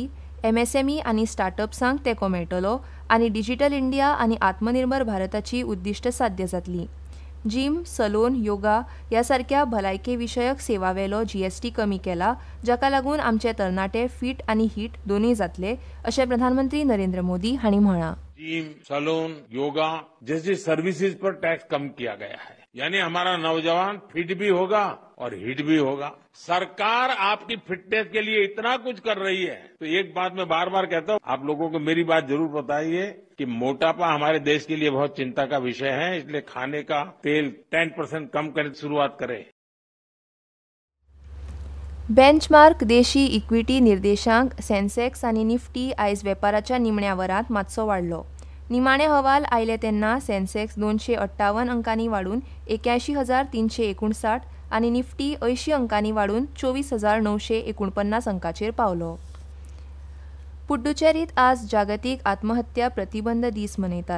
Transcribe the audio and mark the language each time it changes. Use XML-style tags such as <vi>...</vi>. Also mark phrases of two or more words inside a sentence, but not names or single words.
<kok>MSME आनी स्टार्टअप्सांक तेंको मेळटलो आनी डिजिटल इंडिया आनी आत्मनिर्भर भारताची उद्दिश्ट साध्य जातलीं. जिम, सलोन, योगा ह्या सारक्या भलायके विशयक सेवावेलो GST कमी केला, जाका लागून आमचे तरणाटे फिट आनी हीट दोनूय जातले अशें प्रधानमंत्री नरेंद्र मोदी हांणी म्हळां.</kok> <hi>जिम, सैलून, योगा जैसी सर्विसेज पर टैक्स कम किया गया है, यानी हमारा नौजवान फिट भी होगा और हिट भी होगा. सरकार आपकी फिटनेस के लिए इतना कुछ कर रही है, तो एक बात मैं बार बार कहता हूँ, आप लोगों को मेरी बात जरूर बताइए कि मोटापा हमारे देश के लिए बहुत चिंता का विषय है. इसलिए खाने का तेल 10% कम करने की शुरुआत करें.</hi> <kok>बेंचमार्क देशी इक्विटी निर्देशांक सेन्सेक्स आनी निफ्टी आयज वेपाराच्या निमण्या वरांत मातसो वाडलो. निमाणे हवाल आयले तेन्ना सेन्सेक्स 258 अंकांनी वाडून 81,359 आनी निफ्टी 80 अंकांनी वाडून 24,949 अंकाचेर पावलो. पुड्डुचेरीत आज जागतीक आत्महत्या प्रतिबंध दीस मनयतात.</kok>